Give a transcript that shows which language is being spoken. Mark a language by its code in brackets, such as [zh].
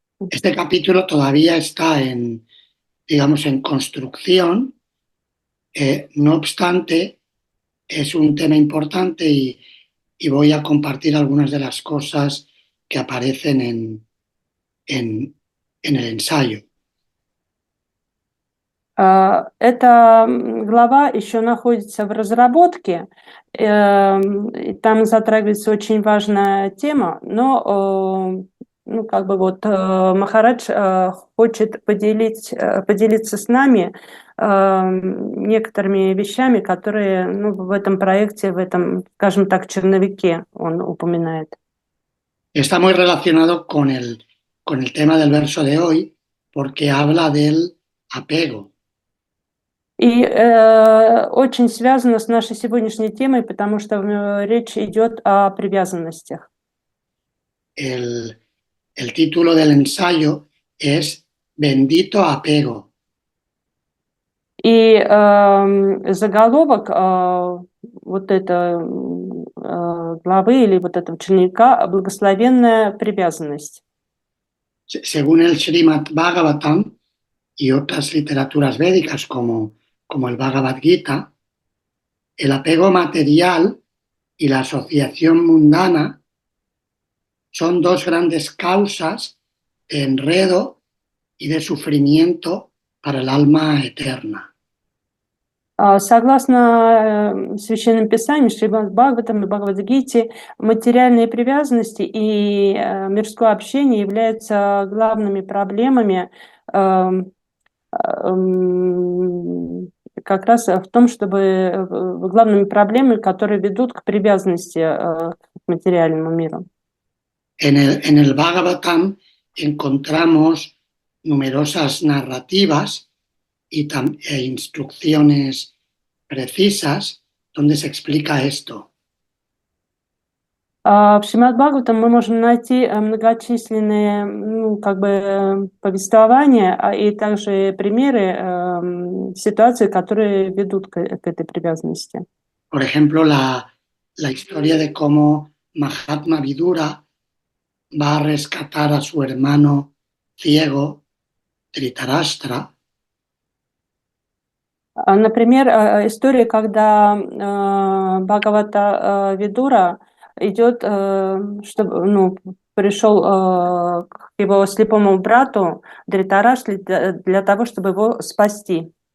[es] Este capítulo todavía está digamos, en construcción. No obstante, es un tema importante y voy a compartir algunas de las cosas que aparecen en el ensayo. [ru] Эта глава еще находится в разработке, и там затрагивается очень важная тема, но Махарадж хочет поделиться с нами некоторыми вещами, которые в этом проекте, в этом, скажем так, черновике он упоминает. [es] Está muy relacionado con el tema del verso de hoy, porque habla del apego. [ru] И очень связано с нашей сегодняшней темой, потому что речь идет о привязанностях. [es] El título del ensayo es Bendito apego. [ru] И заголовок вот этой главы или вот этого черновика «Благословенная привязанность». [es] Según el Srimad Bhagavatam y otras literaturas védicas como el Bhagavad Gita, el apego material y la asociación mundana son dos grandes causas de enredo y de sufrimiento para el alma eterna. [ru] Согласно Священным Писаниям, Шримад Бхагаватам и Бхагавад-гите, материальные привязанности и мирское общение являются главными проблемами как раз в том, главными проблемами, которые ведут к привязанности к материальному миру. [es] En el Bhagavatam encontramos numerosas narrativas e instrucciones precisas donde se explica esto. [ru] В Шримад Бхагаватам мы можем найти многочисленные повествования и также примеры ситуаций, которые ведут к этой привязанности. [es] Por ejemplo, la historia de cómo Mahatma Vidura va a rescatar a su hermano ciego, Dhritarashtra. [ru] Например, история, когда Бхагавата Видура идет, пришел к его слепому брату Дритараштре для того, чтобы его спасти.